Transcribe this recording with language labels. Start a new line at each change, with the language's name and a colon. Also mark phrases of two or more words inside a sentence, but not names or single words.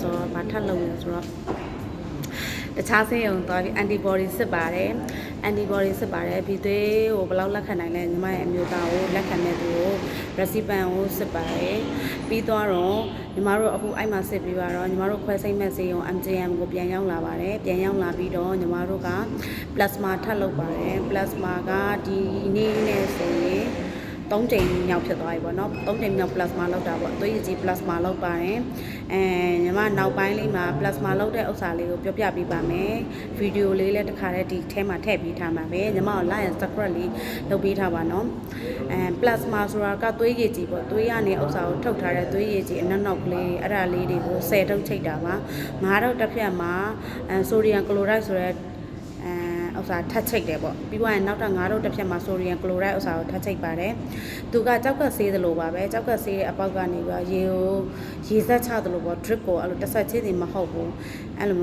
Burmese: ဆိုတော့ဘာထပ်လုပ်လဲဆိုတော့တခြားဆေးရုံသွားပြီး antibody စစ်ပါတယ် antibody စစ်ပါတယ်ပြီးသွေးကိုဘယ်လောက်လက်ခံနိုင်လဲညီမရဲ့အမျိုးသားကိုလက်ခံတဲ့သူကို recipient ကိုစစ်ပါတယ်ပြီးတော့ညီမတို့အခုအဲ့မှာစစ်ပြီးတော့ညီမတို့ခွဲစိတ်မဲ့ဆေးရုံ MJM ကိုပြန်ရောက်လာပါတယ်ပြန်ရောက်လာပြီးတော့ညီမတို့က plasma ထပ်လုပ်ပါတယ် plasma ကဒီနေ့နဲ့ဆိုရင်3ချိန် မြောက်ဖြစ်သွားပြီပေါ့နော်3ချိန်မြောက် plasma လောက်တာပေါ့သွေးရည်ကြီး plasma လောက်ပါတယ်ညီမနောက်ပိုင်းလေးမှာ plasma လောက်တဲ့ဥစ္စာလေးကိုပြောပြပေးပါမယ်ဗီဒီယိုလေးလည်းတစ်ခါတည်းဒီထဲမှာထည့်ပေးထားမှာပဲညီမကို
English: like and subscribe
Burmese: လေးလုပ်ပေးထားပါနော်plasma ဆိုတာကသွေးရည်ကြီးပေါ့သွေးရနေဥစ္စာကိုထုတ်ထားတဲ့သွေးရည်ကြီးအနောက်ကလေးအဲ့ဒါလေးတွေကို10ထုတ်ချိတ်တာပါ9ထုတ် တစ်ဖြတ်မှာဆိုဒီယမ်ကလိုရိုက်ဆိုတဲ့ဥစ္စာထပ်ချိတ်တယ်ပေါ့ပြီးသွားရင်နောက်တော့9ထုတ်တစ်ဖြတ်မှာဆိုဒီယမ်ကလိုရိုက်ဥစ္စာကိုထပ်ချိတ်ပါတယ်သူကကြောက်ကဆေးသလိုပါပဲကြောက်ကဆေးရဲ့အပေါက်ကနေပြီးရေကိုရေဆက်ချသလိုပေါ့ drip ကိုအဲ့လိုတစ်ဆက်ချင်းစီမဟုတ်ဘူးအဲ့လို